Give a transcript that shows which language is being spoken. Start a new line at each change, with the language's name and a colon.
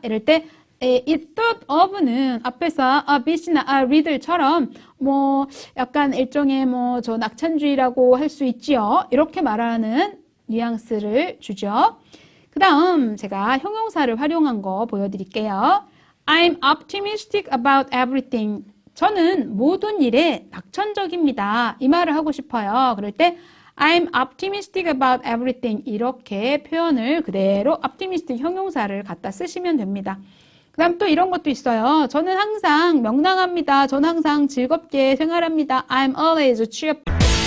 Korean: 이럴 때 이 thought of는 앞에서 bit이나 read들처럼 뭐 약간 일종의 뭐 저 낙천주의라고 할 수 있지요. 이렇게 말하는 뉘앙스를 주죠. 그 다음 제가 형용사를 활용한 거 보여드릴게요.
English: I'm optimistic about everything.
Korean: 저는 모든 일에 낙천적입니다. 이 말을 하고 싶어요. 그럴 때
English: I'm optimistic about everything.
Korean: 이렇게 표현을 그대로 optimistic 형용사를 갖다 쓰시면 됩니다. 그 다음 또 이런 것도 있어요. 저는 항상 명랑합니다. 저는 항상 즐겁게 생활합니다.
English: I'm always cheerful.